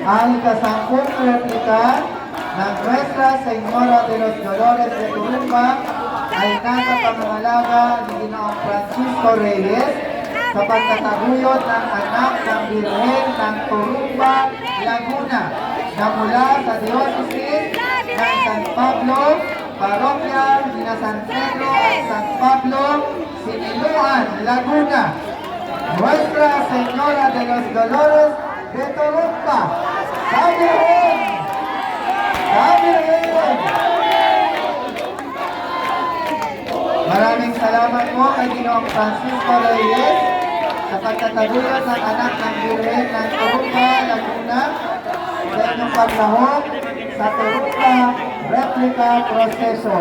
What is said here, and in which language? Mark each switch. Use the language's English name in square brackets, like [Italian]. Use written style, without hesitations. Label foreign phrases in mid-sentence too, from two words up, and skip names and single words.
[Filipino] Ang ika-10 replika ng Nuestra Señora de los Dolores de Turumba ay nasa pangangalaga ni Ginoong Francisco Reyes sa pagtataguyod ng anak ng Birhen ng Turumba, Laguna na mula sa Diocese ng San Pablo, Parokya ni San Pedro at San Pablo, Siniluan, Laguna. Nuestra Señora de los Dolores de Turumba. Sabi rin! Sabi rin! Maraming salamat po kay Ginoong Francisco Reyes sa pagtataguyod ng anak ng Birhen ng Turumba, Laguna sa inyong paglahok sa Turumba Replica Procession.